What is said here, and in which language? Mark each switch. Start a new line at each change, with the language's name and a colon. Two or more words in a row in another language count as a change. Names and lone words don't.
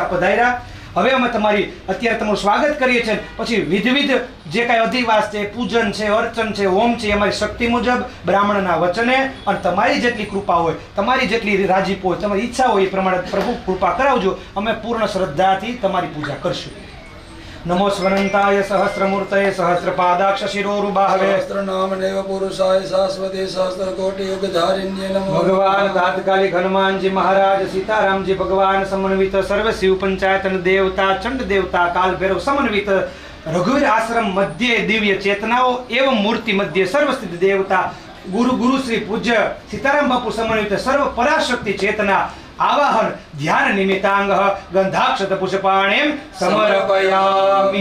Gujarati: આ પધાર્યા, હવે અમે તમારી અત્યારે તમારું સ્વાગત કરીએ છીએ। પછી વિધવિધ જે કાંઈ અધિવાસ છે, પૂજન છે, અર્ચન છે, હોમ છે, અમારી શક્તિ મુજબ બ્રાહ્મણના વચને અને તમારી જેટલી કૃપા હોય, તમારી જેટલી રાજીપો હોય, તમારી ઈચ્છા હોય એ પ્રમાણે પ્રભુ કૃપા કરાવજો। અમે પૂર્ણ શ્રદ્ધાથી તમારી પૂજા કરશું।
Sanskrit: नमो स्वनंताय सहस्रमूर्तये सहस्रपादाक्ष शिरोरुबाहवे सहस्रनामनेव पुरुषाय शाश्वते सहस्रकोटियुगधारिण्ये नमो भगवान तात्कालिक हनुमान जी महाराज सीताराम जी भगवान समन्वित सर्व शिव पंचायतन देवता चंड देवता काल भैरव समन्वित रघुवीर आश्रम मध्य दिव्य चेतनाओं एवं मूर्ति मध्य सर्वस्थित देवता गुरु श्री पूज्य सीताराम बापू समन्वित सर्व पराशक्ति चेतना आवाहन ध्यान निमित्तांग गंधाक्षत पुष्पाणिम समर्पयामि।